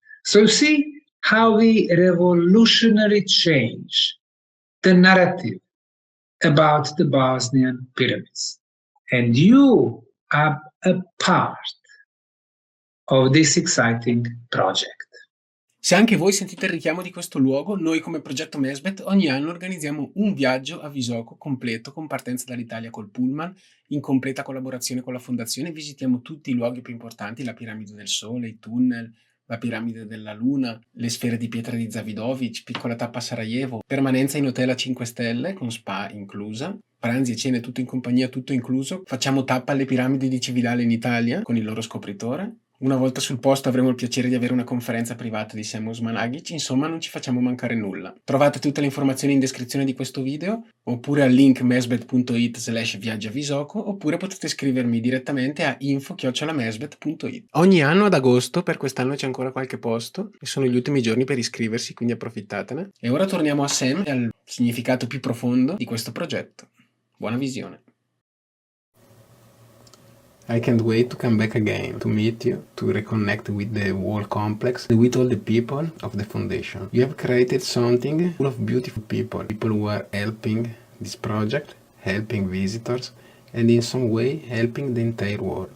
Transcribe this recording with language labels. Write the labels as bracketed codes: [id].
[en] So see how we revolutionarily change the narrative about the Bosnian pyramids. And you are a part of this exciting project. [it] Se anche voi sentite il richiamo di questo luogo, noi come progetto Mesbet ogni anno organizziamo un viaggio a Visoko completo con partenza dall'Italia col pullman, in completa collaborazione con la fondazione. Visitiamo tutti i luoghi più importanti, la Piramide del Sole, i tunnel, la Piramide della Luna, le sfere di pietra di Davidovic, piccola tappa a Sarajevo, permanenza in hotel a 5 stelle con spa inclusa, pranzi e cene tutto in compagnia, tutto incluso. Facciamo tappa alle Piramidi di Cividale in Italia con il loro scopritore. Una volta sul posto avremo il piacere di avere una conferenza privata di Osmanagich, insomma non ci facciamo mancare nulla. Trovate tutte le informazioni in descrizione di questo video, oppure al link mesbet.it/viaggiavisoko, oppure potete scrivermi direttamente a info@mesbet.it. Ogni anno ad agosto, per quest'anno c'è ancora qualche posto, e sono gli ultimi giorni per iscriversi, quindi approfittatene. E ora torniamo a Sam e al significato più profondo di questo progetto. Buona visione! [en] I can't wait to come back again, to meet you, to reconnect with the whole complex, and with all the people of the foundation. You have created something full of beautiful people who are helping this project, helping visitors, and in some way helping the entire world.